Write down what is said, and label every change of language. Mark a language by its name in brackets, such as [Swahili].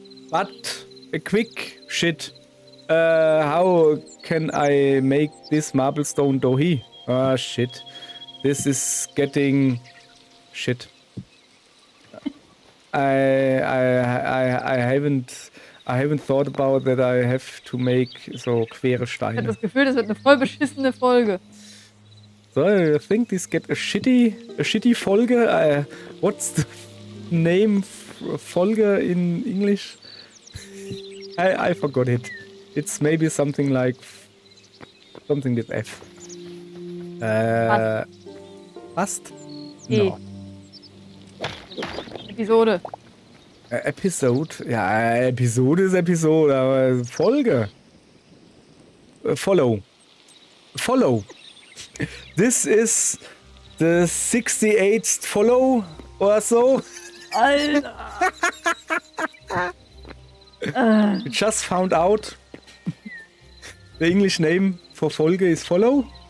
[English] But a quick shit. How can I make this marble stone dohi? Ah, shit. This is getting shit. I haven't thought about that I have to make so [German] quere Steine. Ich habe das Gefühl, das wird eine voll beschissene Folge. [English] So, I think this get a shitty Folge. What's the name Folge in English? I forgot it. It's maybe something like something with F. Fast? No. Episode. Episode? [German] Ja, Episode ist Episode, aber Folge. [English] Follow. This is the 68th follow or so. [German] Alter. [English] We just found out the English name for Folge is follow.